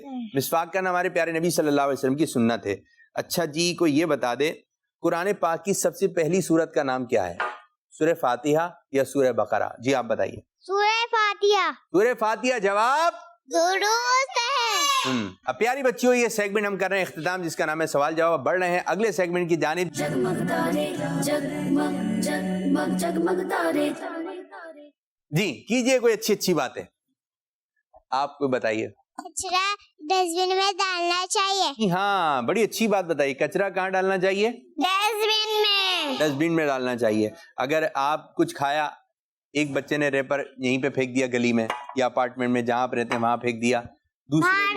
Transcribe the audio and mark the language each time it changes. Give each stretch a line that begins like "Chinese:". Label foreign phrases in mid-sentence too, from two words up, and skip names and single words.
Urdu: مسواک کرنا ہمارے پیارے نبی
Arabic: صلی اللہ علیہ وسلم
Urdu: کی سنت ہے. اچھا جی کوئی یہ بتا دے قرآن پاک کی سب سے پہلی سورت کا نام کیا ہے؟ سورہ فاتحہ یا سورہ بقرہ؟ جی آپ بتائیے. سورہ فاتحہ. سورہ فاتحہ. جواب درست ہے. اب پیاری بچیوں یہ سیگمنٹ ہم کر رہے ہیں اختتام جس کا نام ہے سوال جواب. بڑھ رہے ہیں اگلے سیگمنٹ کی جانب. जगमग तारे जगमग जगमग जगमग तारे. جی کیجئے کوئی اچھی اچھی باتیں, آپ کو بتائیے. کچرا ڈسٹ بن میں ڈالنا چاہیے. جی ہاں بڑی اچھی بات بتائی. کچرا کہاں ڈالنا چاہیے؟ ڈسٹ بن میں. ڈسٹ بن میں ڈالنا چاہیے. اگر آپ کچھ کھایا, ایک بچے نے ریپر یہیں پہ پھینک دیا گلی میں یا اپارٹمنٹ میں جہاں آپ رہتے ہیں وہاں پھینک دیا, دوسرے